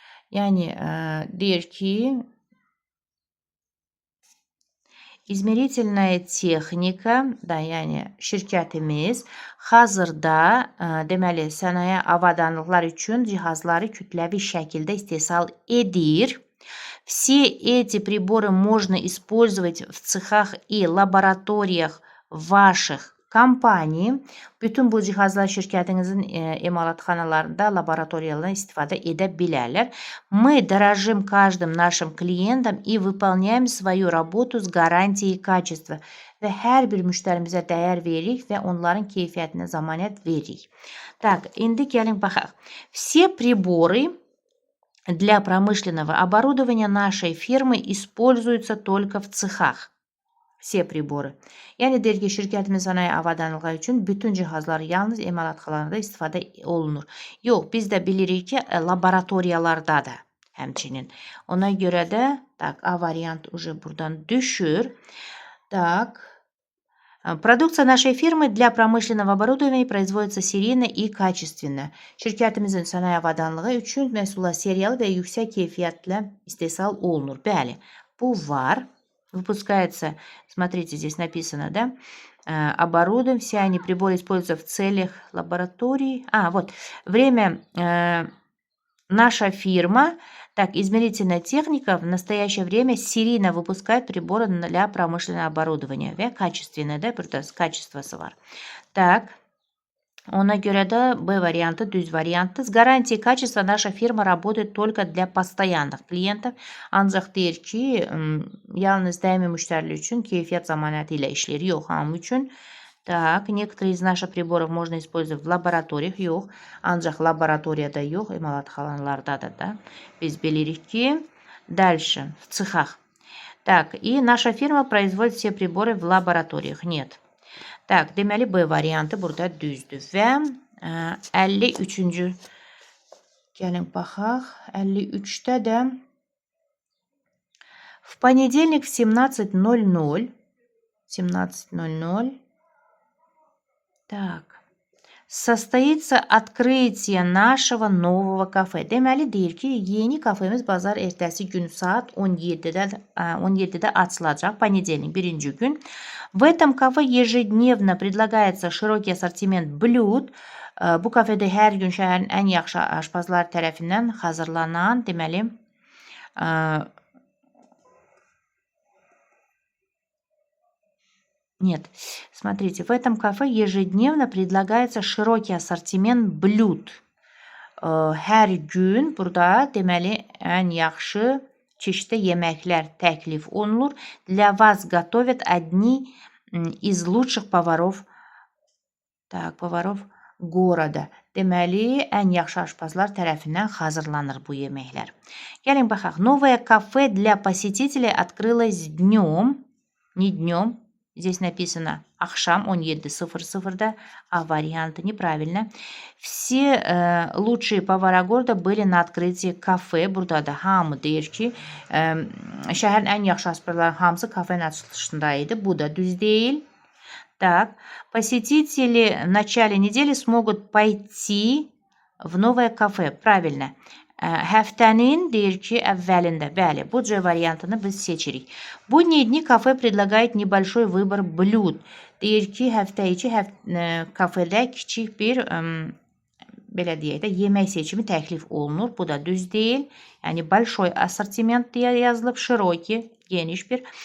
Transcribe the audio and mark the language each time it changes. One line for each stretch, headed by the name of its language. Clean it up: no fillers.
Azerbaijani: Yani deyir ki, İzmeritilnaya texnika da, yəni şirkətimiz hazırda deməli sənaye avadanlıqlar üçün cihazları kütləvi şəkildə istehsal edir.
Russian: Все эти приборы можно использовать в цехах и лабораториях ваших компаний.
Azerbaijani: Bütün bu cihazlar şirkətinizin emalatxanalarında, laboratoriyalarında istifadə edə bilərlər.
Russian: Мы дорожим каждым нашим клиентам и выполняем свою работу с гарантией качества.
Azerbaijani: Və hər bir müştərimizə dəyər veririk və onların keyfiyyətinə zəmanət veririk.
Russian: Так,
Azerbaijani: indi gəlin baxaq.
Russian: Все приборы для промышленного оборудования нашей фирмы используются только в цехах. Все pribori.
Azerbaijani: Yəni deyir ki, şirkətimiz sənaye avadanlığı üçün bütün cihazlar yalnız emalatxanalarında istifadə olunur. Yox, biz də bilirik ki, laboratoriyalarda da həmçinin. Ona görə də, tak, A variant
Russian: уже
Azerbaijani: buradan düşür.
Russian: Так. Продукция нашей фирмы для промышленного оборудования производится серийно и качественно.
Azerbaijani: Şirkətimizin sənaye avadanlığı üçün məhsullar seriyalı və yüksək keyfiyyətlə istehsal olunur. Bəli, bu var.
Russian: Выпускается, смотрите, здесь написано, да, оборудование, все они приборы используются в целях лаборатории. Вот, время, наша фирма, так, измерительная техника в настоящее время серийно выпускает приборы для промышленного оборудования. Ve качественное, да, качествосы var. Так.
Azerbaijani: Ona görə də B variantı düz variantdır.
Russian: С гарантией качества наша фирма работает только для постоянных клиентов.
Azerbaijani: Ancaq deyir ki, yalnız daimi müştərilər üçün keyfiyyət zəmanəti ilə işləyir. Yox, hamı üçün.
Russian: Так, некоторые из наших приборов можно использовать в лабораториях.
Azerbaijani: Yox, ancaq laboratoriyada yox, emalatxanalarda da. Biz bilirik ki,
Russian: дальше, в цехах. Так, и наша фирма производит все приборы в лабораториях. Нет. Так,
Azerbaijani: deməli B variantı burada düzdür və 53-cü gəlin baxaq. 53-də də
Russian: в понедельник в 17:00 так. sostoится открытие нашего нового кафе.
Azerbaijani: Deməli deyir ki, yeni kafemiz bazar ertəsi gün saat 17'də açılacaq,
Russian: понедельник,
Azerbaijani: birinci gün.
Russian: В этом кафе ежедневно предлагается широкий ассортимент блюд.
Azerbaijani: Bu kafede hər gün şəhərin ən yaxşı aşpazlar tərəfindən hazırlanan, deməli,
Russian: Нет, смотрите, в этом кафе ежедневно предлагается широкий ассортимент блюд.
Azerbaijani: Hər gün burada deməli ən yaxşı çeşitli yeməklər təklif olunur.
Russian: Для вас готовят одни из лучших поваров goroda.
Azerbaijani: Deməli, ən yaxşı aşpazlar tərəfindən hazırlanır bu yeməklər. Gəlin baxaq.
Russian: Новое кафе для посетителей открылось днем, не днем. Здесь написано Ахшам 17:00, а варианты неправильно. Все лучшие повара города были на открытии кафе.
Azerbaijani: Burada da hamı deyir ki, şəhərin ən yaxşı aşpazların hamısı kafenin açılışındaydı. Bu da düz değil.
Russian: Так, посетители в начале недели смогут пойти в новое кафе. Правильно.
Azerbaijani: Həftənin deyir ki, əvvəlində. Bəli, bu C variantını biz seçirik.
Russian: Будние дни кафе предлагает небольшой выбор блюд.
Azerbaijani: Deyir ki, həftə içi kafedə kiçik bir belə deyək də yemək seçimi təklif olunur. Bu da düz deyil. Yəni
Russian: большой ассортимент
Azerbaijani: deyə yazılıb,
Russian: широкий,
Azerbaijani: geniş bir.